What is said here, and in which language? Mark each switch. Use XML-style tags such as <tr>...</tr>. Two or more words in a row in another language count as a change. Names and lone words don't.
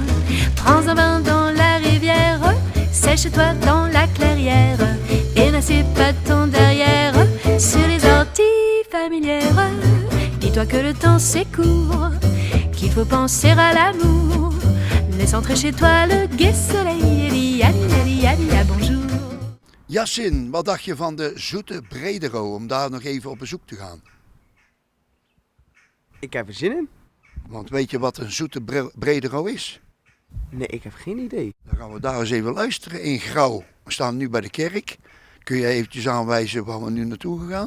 <fr>Prends un bain dans la rivière, sèche-toi dans la clairière et n'assieds pas ton derrière sur les orties familières. Dis-toi que le temps s'écourt, qu'il faut penser à l'amour. Laisse entrer chez toi le gai soleil et dis allez, allez, allez, à bonjour.</fr> <nl>Yasin, wat dacht je van de zoete Bredero om daar nog even op bezoek te gaan? Ik heb er zin in. Want weet je wat een zoete Bredero is? Nee, ik heb geen idee. Dan gaan we daar eens even luisteren in Grauw. We staan nu bij de kerk. Kun je eventjes aanwijzen waar we nu naartoe gaan?</nl>